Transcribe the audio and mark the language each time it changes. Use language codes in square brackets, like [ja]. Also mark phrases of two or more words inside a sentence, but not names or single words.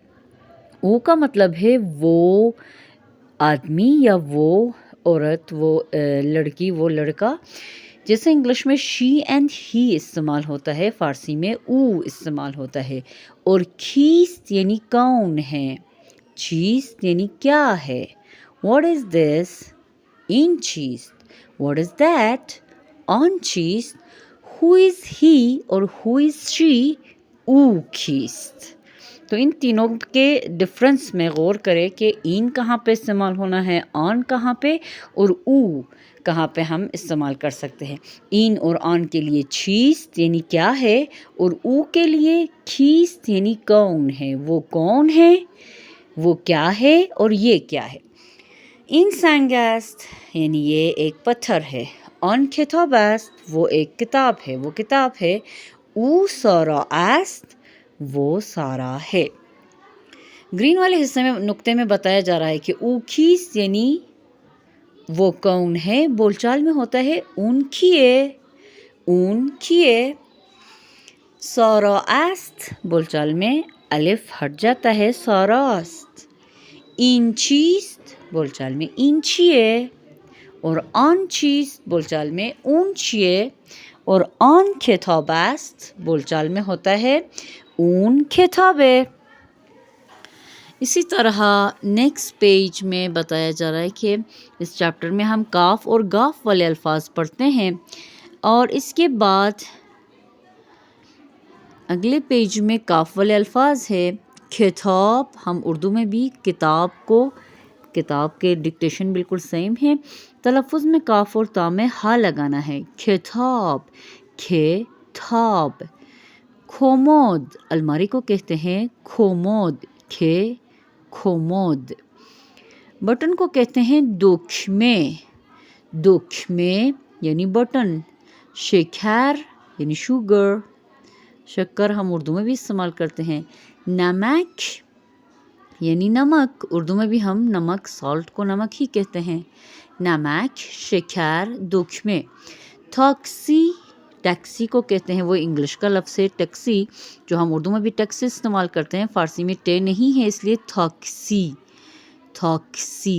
[ur] او کا مطلب ہے وہ آدمی یا وہ عورت، وہ لڑکی، وہ لڑکا، جیسے انگلش میں [en] she and he [ur] استعمال ہوتا ہے، فارسی میں او استعمال ہوتا ہے. اور کیست یعنی کون ہے، چیز یعنی کیا ہے. [en] What is this؟ [fa] این چیز. [en] What is that؟ [fa] آن چیز. [en] Who is he اور who is she؟ [fa] او کیست. [ur] تو ان تینوں کے ڈفرنس میں غور کرے کہ این کہاں پہ استعمال ہونا ہے، آن کہاں پہ، اور او کہاں پہ ہم استعمال کر سکتے ہیں. این اور آن کے لیے چیز یعنی کیا ہے، اور او کے لیے کیست یعنی کون ہے، وہ کون ہے، وہ کیا ہے، اور یہ کیا ہے. [fa] این سنگ است [ur] یعنی یہ ایک پتھر ہے. [fa] آن کتاب است [ur] وہ ایک کتاب ہے، وہ کتاب ہے. [fa] او سارا است [ur] وہ سارا ہے. گرین والے حصے میں نقطے میں بتایا جا رہا ہے کہ [fa] او کیست [ur] یعنی وہ کون ہے، بول چال میں ہوتا ہے [fa] اون کیے، اون کیے. سارا است [ur] بول چال میں الف ہٹ جاتا ہے، [fa] ساراست. این چیست [ur] بول چال میں [fa] این چیے، [ur] اور [fa] آن چیز [ur] بول چال میں [fa] اون چیے. [ur] اور [fa] آن کتاب است [ur] بول چال میں ہوتا ہے [fa] اون کتابے. [ur] اسی طرح [en] next page [ur] میں بتایا جا رہا ہے کہ اس چیپٹر میں ہم کاف اور گاف والے الفاظ پڑھتے ہیں، اور اس کے بعد اگلے پیج میں کاف والے الفاظ ہے. کتاب، ہم اردو میں بھی کتاب کے ڈکٹیشن بالکل سیم ہے، تلفظ میں کاف اور تا میں ہا لگانا ہے. کتاب، کتاب. کھومود، الماری کو کہتے ہیں کھومود، کھومود. بٹن کو کہتے ہیں [fa] دکمه، دکمه [ur] یعنی بٹن. شکر یعنی شوگر، شکر ہم اردو میں بھی استعمال کرتے ہیں. نمک یعنی نمک، اردو میں بھی ہم نمک، سالٹ کو نمک ہی کہتے ہیں. [fa] نمک، شکر، دکمه. [ur] ٹیکسی، ٹیکسی کو کہتے ہیں، وہ انگلش کا لفظ ہے ٹیکسی، جو ہم اردو میں بھی ٹیکسی استعمال کرتے ہیں، فارسی میں ٹے نہیں ہے اس لیے [fa] تھاکسی، تھاکسی.